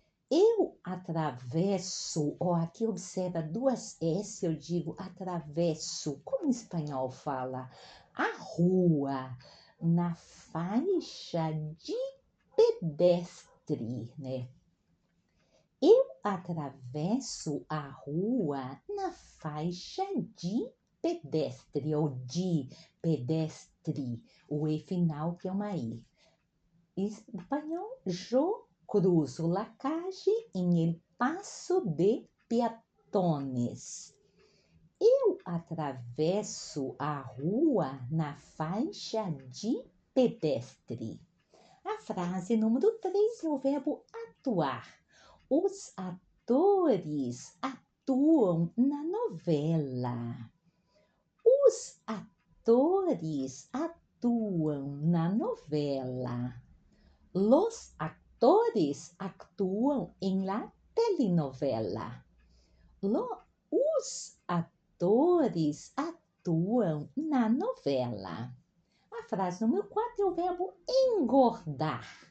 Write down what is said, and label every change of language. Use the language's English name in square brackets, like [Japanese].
[Portuguese] Eu atravesso, aqui observa duas S, eu digo atravesso, como o espanhol fala, a rua na faixa de pedestre, né? Eu atravesso a rua na faixa de pedestre, ou de pedestre, o E final que é uma I. Espanhol, [Spanish] yo cruzo la calle en el paso de peatones. [Portuguese] Eu atravesso a rua na faixa de pedestre. A frase número 3 é o verbo atuar. Os atores atuam na novela. Os atores atuam na novela. [Spanish] Los actores actúan en la telenovela. [Portuguese] Os atores atuam na novela. A frase número 4 é o verbo engordar.